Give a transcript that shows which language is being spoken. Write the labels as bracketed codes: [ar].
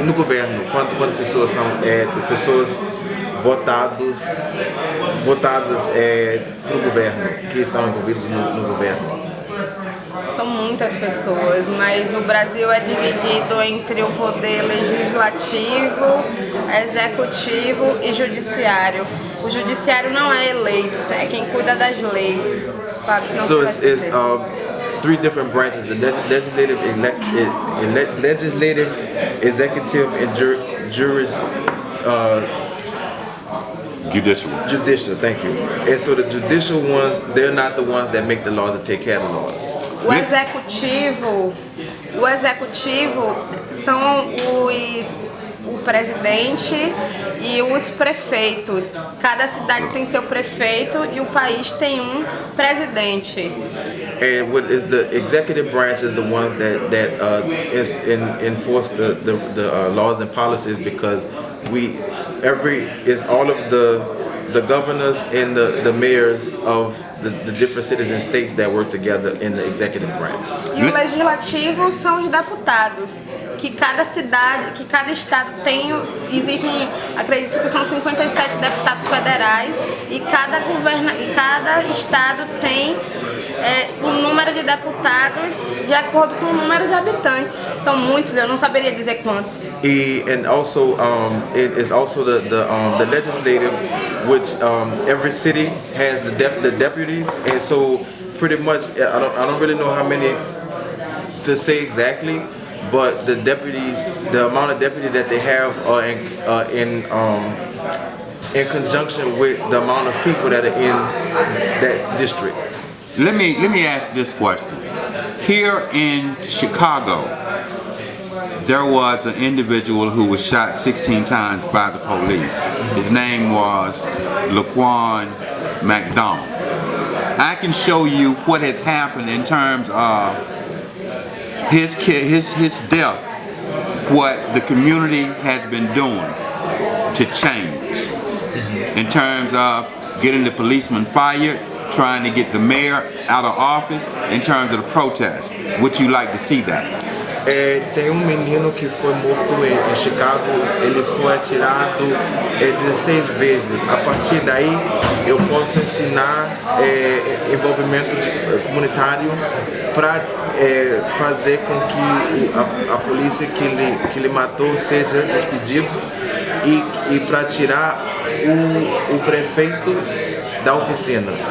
[pt] No governo, quantas pessoas são pessoas votadas para o governo, que estão envolvidos no governo? São muitas pessoas, mas no Brasil é dividido entre o poder legislativo, executivo e judiciário. O judiciário não é eleito, é quem cuida das leis. Claro, [en] so it's three different branches: the legislative, executive, and judicial. Thank you. And so the judicial ones, they're not the ones that make the laws and take care of the laws. [pt] O executivo são o presidente e os prefeitos. Cada cidade tem seu prefeito e o país tem um presidente. [en] And what is the executive branch is the ones that enforce the laws and policies, because all of the governors and the mayors of the different cities and states that work together in the executive branch. [pt] E o legislativo são os deputados, que cada estado tem, acredito que são 57 deputados federais, e cada estado tem o número de deputados de acordo com o número de habitantes. São muitos, eu não saberia dizer quantos. [en] And also, it is also the legislative, which every city has the deputies, and so pretty much I don't really know how many to say exactly, but the amount of deputies that they have are in conjunction with the amount of people that are in that district. Let me ask this question. Here in Chicago, there was an individual who was shot 16 times by the police. His name was Laquan McDonald. I can show you what has happened in terms of his death, what the community has been doing to change in terms of getting the policemen fired, trying to get the mayor out of office, in terms of the protest. Would you like to see that? [pt] Tem menino que foi morto em Chicago, ele foi atirado 16 vezes. A partir daí eu posso ensinar envolvimento comunitário para fazer com que a polícia que ele matou seja despedido e para tirar o prefeito da oficina.